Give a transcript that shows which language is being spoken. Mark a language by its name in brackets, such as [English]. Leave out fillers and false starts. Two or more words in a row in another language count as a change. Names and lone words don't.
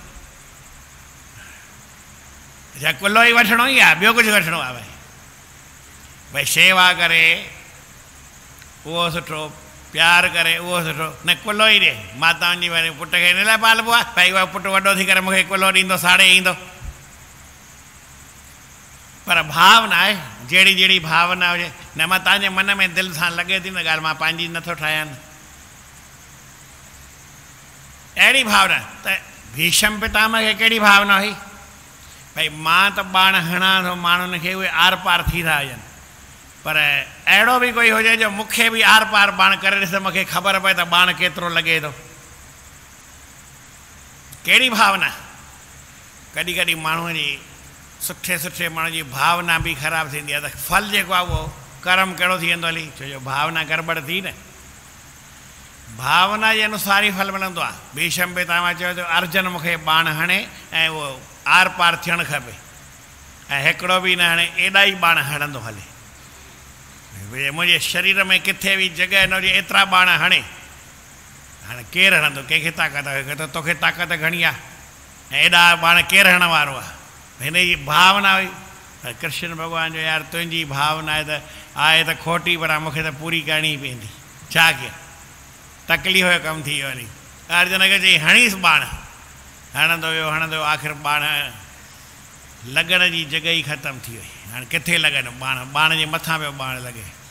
[Sindhi] अच्छा कुल्लो ई वठिणो ई आहे ॿियो कुझु वठिणो आहे भई शेवा करे उहो सुठो प्यार करे उहो सुठो न कुल्लो ई ॾे माताउनि जी वरी पुट खे हिन लाइ पालबो आहे भई उहा पुटु वॾो थी करे मूंखे कुल्लो ॾींदो साड़े ईंदो पर भावना आहे जहिड़ी जहिड़ी भावना हुजे न मां तव्हांजे मन में दिलि सां लॻे थी न ॻाल्हि मां पंहिंजी नथो ठाहियां न अहिड़ी भावना त भीष्म पितामह खे कहिड़ी भावना हुई भई मां त बाण हणां थो माण्हुनि खे उहे आर पार थी था वञनि पर अहिड़ो बि कोई हुजे जो मूंखे बि आर पार बाण करे ॾिस मूंखे ख़बर पए त बाण केतिरो लॻे थो कहिड़ी भावना कॾहिं कॾहिं माण्हूअ जी सुठे सुठे माण्हू जी भावना बि ख़राबु थींदी आहे त फल जेको आहे उहो कर्म कहिड़ो थी वेंदो हली छो जो भावना गड़बड़ थी न भावना जे अनुसार ई फल मिलंदो आहे भीष्म पितामह चयो त अर्जुन मूंखे बाण हणे ऐं उहो आर पार थियणु खपे ऐं हिकिड़ो बि न हणे एॾा ई बाण हणंदो हले मुंहिंजे शरीर में किथे बि जॻह न हुजे एतिरा बाण हणे हाणे केरु हणंदो कंहिंखे ताक़त आहे त तोखे ताक़त घणी आहे ऐं एॾा बाण केरु हणण वारो आहे हिन जी भावना हुई कृष्ण भॻवान जो यार तुंहिंजी भावना आहे त खोटी पर मूंखे त पूरी करणी पवंदी छा कयां तकलीफ़ जो कमु थी वियो हली अर्जुन खे चई हणीसि बाण हणंदो वियो आख़िर बाण लॻण जी जॻह ई ख़तमु थी वई हाणे किथे लॻनि बाण जे मथां पियो बाण लॻे